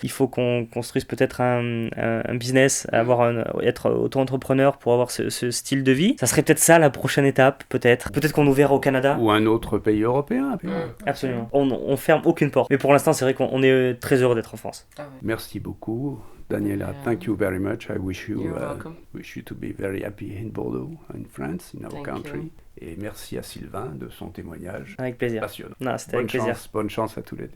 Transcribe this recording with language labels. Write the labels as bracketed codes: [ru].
[fr] Il faut qu'on construise peut-être un business, être auto-entrepreneur pour avoir ce style de vie. Ça serait peut-être ça la prochaine étape, peut-être qu'on nous verra au Canada. Ou un autre pays européen. Absolument. On ferme aucune porte. Mais pour l'instant, c'est vrai qu'on est très heureux d'être en France. Merci beaucoup, Daniela. [en] Thank you very much. I wish you to be very happy in Bordeaux, in France, in our country. [fr] Et merci à Sylvain de son témoignage. Avec plaisir. Passionnant. Non, c'était avec plaisir. Bonne chance à tous les deux.